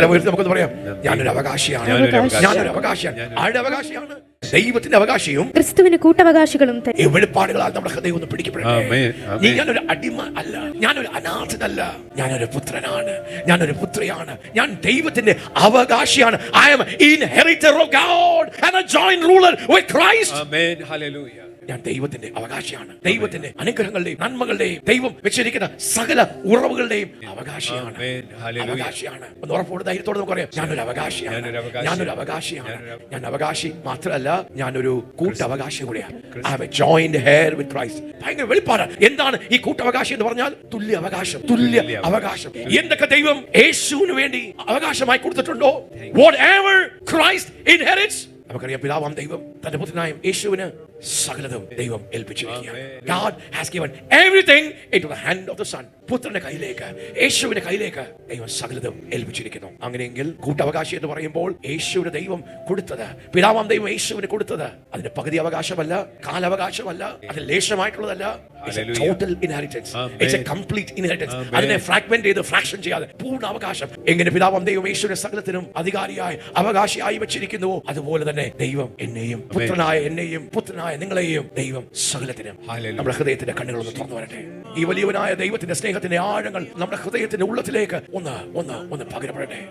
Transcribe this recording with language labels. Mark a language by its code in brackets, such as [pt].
[ml] നമുക്ക് പറയാം, ഞാനൊരു അവകാശിയാണ്. ഞാനൊരു അവകാശിയാണ്. ആരുടെ അവകാശിയാണ്? ദൈവത്തിന്റെ അവകാശിയും ക്രിസ്തുവിന് കൂട്ടവകാശികളും. വെളിപ്പാടുകളാൽ നമ്മുടെ ഹൃദയം ഒന്ന് പിടിക്കപ്പെടട്ടെ. ഞാനൊരു അടിമ അല്ല, ഞാനൊരു അനാഥനല്ല, ഞാനൊരു പുത്രനാണ്, ഞാനൊരു പുത്രിയാണ്, ഞാൻ ദൈവത്തിന്റെ അവകാശിയാണ്. [en] I am inheritor of God and a joint ruler with Christ. Amen. Hallelujah. [ml] ഞാൻ ദൈവത്തിന്റെ അവകാശിയാണ്. ദൈവത്തിന്റെ അനുഗ്രഹങ്ങളുടെയും നന്മകളുടെയും ദൈവം വെച്ചിരിക്കുന്ന സകല ഉറവുകളുടെയും അവകാശിയാണ്. അവകാശിയാണ്. ഒന്ന് ഉറപ്പോടെ ധൈര്യത്തോടെ നമുക്ക് പറയാം, ഞാനൊരു അവകാശിയാണ്. ഞാനൊരു അവകാശിയാണ്. ഞാൻ അവകാശി മാത്രമല്ല, ഞാനൊരു കൂട്ടവകാശി കൂടിയാണ്. [en] I have a joint heir with Christ. [ml] ഭയങ്കര വെളിപ്പാട്. എന്താണ് ഈ കൂട്ടവകാശി എന്ന് പറഞ്ഞാൽ? തുല്യ അവകാശം. തുല്യ അവകാശം. എന്തൊക്കെ ദൈവം യേശുവിന് വേണ്ടി അവകാശമായി കൊടുത്തിട്ടുണ്ടോ, [en] whatever Christ inherits, [ml] നമുക്കറിയാം പിതാവാം ദൈവം തന്റെ പുത്രനായ യേശുവിന് സകലതും ദൈവം ഏൽപ്പിച്ചിരിക്കുകയാണ്. [en] God has given everything into the hand of the Son. [ml] പുത്രന്റെ കയ്യിലേക്ക്, യേശുവിന്റെ കയ്യിലേക്ക് ദൈവം സകലതും ഏൽപ്പിച്ചിരിക്കുന്നു. അങ്ങനെയെങ്കിൽ കൂട്ടവകാശി എന്ന് പറയുമ്പോൾ യേശുവിന് ദൈവം കൊടുത്തത്, പിതാവാം ദൈവം യേശുവിന് കൊടുത്തത് അതിന്റെ പകുതി അവകാശമല്ല, കാലാവകാശമല്ല, അത് ലേശമായിട്ടുള്ളതല്ല. [en] It's a total inheritance. It's a complete inheritance. [ml] അതിനെ ഫ്രാഗ്മെന്റ് ചെയ്ത് ഫ്രാക്ഷൻ ചെയ്യാതെ പൂർണ്ണ അവകാശം. എങ്ങനെ പിതാവാം ദൈവം യേശുവിനെ സകലത്തിനും അധികാരിയായി അവകാശിയായി വെച്ചിരിക്കുന്നുവോ, അതുപോലെ തന്നെ ദൈവം എന്നെയും, പുത്രനായ എന്നെയും, പുത്രനായ നിങ്ങളെയും ദൈവം സകലത്തിനും. നമ്മുടെ ഹൃദയത്തിന്റെ കണ്ണുകളൊന്ന് തുറന്നു വരട്ടെ. ഈ വലിയവനായ ദൈവത്തിന്റെ സ്നേഹത്തിന്റെ ആഴങ്ങൾ നമ്മുടെ ഹൃദയത്തിന്റെ ഉള്ളത്തിലേക്ക് ഒന്ന് പകരപ്പെടട്ടെ.